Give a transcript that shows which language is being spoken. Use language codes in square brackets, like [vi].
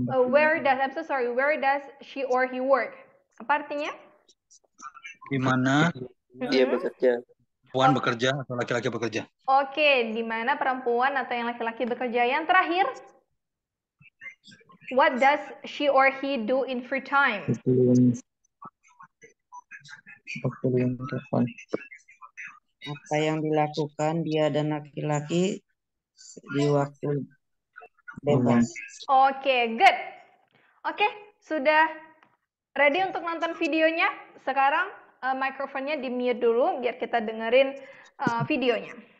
[en] Where does she or he work? [id] Apa artinya? Di mana dia bekerja? Perempuan bekerja atau laki-laki bekerja? Oke, di mana perempuan atau yang laki-laki bekerja? Yang terakhir, [en] what does she or he do in free time? [id] Apa yang dilakukan dia dan laki-laki di waktu bebas? [en] Oke, good. [id] Oke, sudah ready untuk nonton videonya? Sekarang mikrofonnya di mute dulu biar kita dengerin videonya.